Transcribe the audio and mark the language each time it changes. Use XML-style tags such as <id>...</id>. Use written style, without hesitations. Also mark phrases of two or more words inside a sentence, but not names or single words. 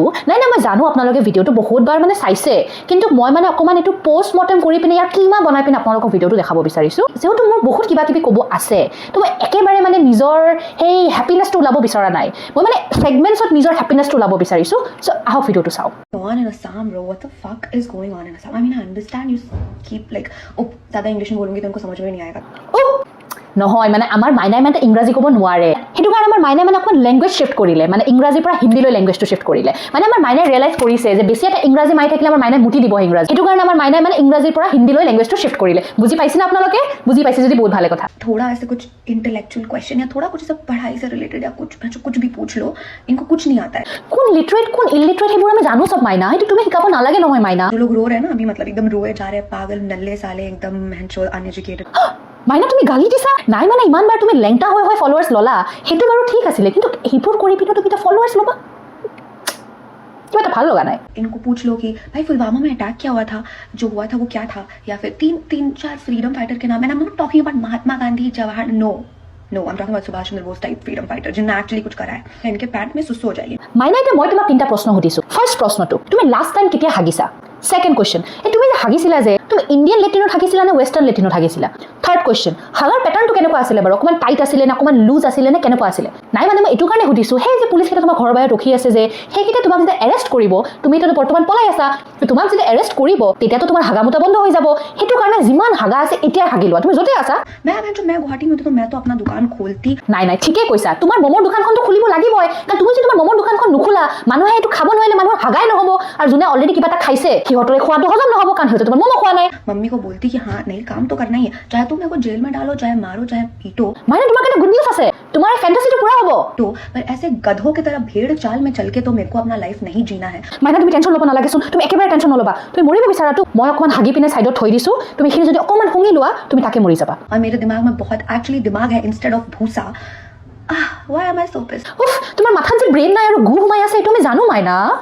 <as>নাই মই জানো আপোনালোকে ভিডিঅ'টো বহুতবাৰ মানে চাইছে, কিন্তু মই মানে অকণমান এইটো</as> <en>post mortem</en> <as>কৰি পিনে ইয়াৰ কিমা বনাই পিনে আপোনালোকক ভিডিঅ'টো দেখাব বিচাৰিছোঁ। যিহেতু মোৰ বহুত কিবা কিবি ক'ব আছে, তো মই একেবাৰে মানে নিজৰ সেই হেপিনেছটো ওলাব বিচৰা নাই। মই মানে ছেগমেণ্টছত নিজৰ হেপিনেছটো ওলাব বিচাৰিছোঁ। চ' আহক ভিডিঅ'টো চাওঁ।</as> <en>On in Assam, bro. What the fuck is going on in Assam? I mean, I understand you keep like,</en> <hi>oh, ज़्यादा इंग्लिश में बोलूँगी तो उनको समझ में नहीं आएगा.</hi> <as>নহয় মানে আমাৰ মাইনাই মানে ইংৰাজী ক'ব নোৱাৰে, সেইটো কাৰণে আমাৰ মাইনাই মানে অকণমান</as> <en>language shift</en> <as>কৰিলে, মানে ইংৰাজীৰ পৰা হিন্দীলৈ লেংগুৱেজটো শিফ্ট কৰিলে। মানে আমাৰ মাইনাই ৰিয়েলাইজ কৰিছে যে বেছি এটা ইংৰাজী মাৰি থাকিলে আমাৰ মাইনাই মুটি দিব ইংৰাজী, সেইটো কাৰণে আমাৰ মাইনাই মানে ইংৰাজীৰ পৰা হিন্দীলৈ লেংগুৱেজটো শিফ্ট কৰিলে। বুজি পাইছে না আপোনালোকে? বুজি পাইছে যদি বহুত ভালে কথা।</as> <hi>थोड़ा ऐसे कुछ</hi> <en>intellectual question</en> <hi>या थोड़ा कुछ ऐसा पढ़ाई से रिलेटेड या कुछ भी पूछ लो, इनको कुछ नहीं आता है.</hi> <as>কোন লিটাৰেট কোন ইলিটাৰেট সেইবোৰ আমি জানো চব মাইনা, সেইটো তুমি শিকাব নালাগে নহয় মাইনা।</as> <hi>जो लोग रो रहे हैं ना अभी, मतलब एकदम रोए जा रहे हैं, पागल नल्ले साले एकदम हैंडशो अनएजुकेटेड.</hi> <as>মাইনা তুমি গালি দিছা? নাই মানে ইমানবাৰ তুমি লেংটা হৈ ফলোৱাৰ্ছ ল'লা, সেইটো বাৰু ঠিক আছিলে, কিন্তু সেইবোৰ কৰি পিনে তুমি এতিয়া ফলোৱাৰ্ছ ল'বা, কিবা এটা ভাল লগা নাই।</as> <hi>इनको पूछ लो कि भाई पुलवामा में अटैक क्या हुआ था, जो हुआ था वो क्या था, या फिर तीन चार</hi> <en>freedom fighter</en> <hi>के नाम.</hi> <en>And I am not talking about Mahatma Gandhi, Jawahar, No I am talking about Subhash Chandra Bose type freedom fighter</en> <hi>जिन्होंने एक्चुअली कुछ करा है. इनके पैंट में सुसु हो जाएगी.</hi> <as>মাইনা, এতিয়া মই তোমাক 3টা প্ৰশ্ন সুধিছোঁ। ফাৰ্ষ্ট প্ৰশ্নটো, তুমি</as> <en>last time</en> <as>কেতিয়া হাগিছা?</as> <en>second question,</en> <as>তুমি যে হাগিছিলা যে তুমি</as> <en>Indian latrine</en> <as>হাগিছিলা নে</as> <en>western latrine</en> <as>হাগিছিলা?</as> <en>third question,</en> <as>হাগাৰ পেটাৰ্ণটো কেনেকুৱা আছিলে বাৰু? অকণমান টাইট আছিলে নে অকণমান লুজ আছিলে নে কেনেকুৱা আছিলে? নাই মানে মই এইটো কাৰণে সুধিছোঁ, সেই যে পুলিচকেইটা তোমাৰ ঘৰৰ বাহিৰত ৰখি আছে যে, সেইকেইটা তোমাক যেতিয়া এৰেষ্ট কৰিব, তুমি এতিয়াতো বৰ্তমান পলাই আছা, তোমাক যেতিয়া এৰেষ্ট কৰিব তেতিয়াতো তোমাৰ হাগামোতা বন্ধ হৈ যাব। সেইটো কাৰণে যিমান হাগা আছে এতিয়াই হাগি লোৱা, তুমি য'তে আছা।</as> <hi>मैं गुवाहाटी में होती तो मैं तो अपना दुकान खोलती.</hi> <as>নাই ঠিকেই কৈছা, তোমাৰ মমৰ দোকানখনটো খুলিব লাগিবই, কাৰণ তুমি যদি তোমাৰ মমৰ দোকানখন নোখোলা, মানুহে এইটো খাব নোৱাৰিলে মানুহৰ হাগাই নহ'ব, আৰু যোনে অলৰেডি কিবা এটা খাইছে সিহঁতৰ খোৱাটো হজম নহ'ব, কাৰণ সিহঁতে তোমাৰ মম খোৱা নাই।</as> <hi>मम्मी को बोलती कि हाँ नहीं काम तो करना ही है, चाहे तुम मेरे को जेल में डालो, चाहे मारो, चाहे पीटो.</hi> <as>মানে তোমাৰ কাৰণে</as> <en>good news</en> <as>আছে, তোমাৰ ফেণ্টাচিটো পুৰা হ'ব।</as> <hi>तो पर ऐसे गधों की तरह भेड़ चाल में चल के तो मेरे को अपना लाइफ नहीं जीना है.</hi> <as>মানে তুমি টেনশ্যন ল'ব নালাগেচোন, তুমি একেবাৰে টেনশ্যন নল'বা। তুমি মৰিব বিচাৰাটো মই অকণমান হাগি পিনে ছাইডত থৈ দিছোঁ, তুমি সেইখিনি যদি অকণমান শুঙি লোৱা তুমি তাকে মৰি যাবা।</as> <hi>और मेरे दिमाग में बहुत एक्चुअली दिमाग है</hi> <en>instead of</en> <hi>भूसा.</hi> <en>Why am I so pissed?</en> <as>উফ, তোমাৰ মাথাত যে ব্ৰেইন নাই আৰু গু সোমাই আছে, এইটো আমি জানো মাইনা।</as>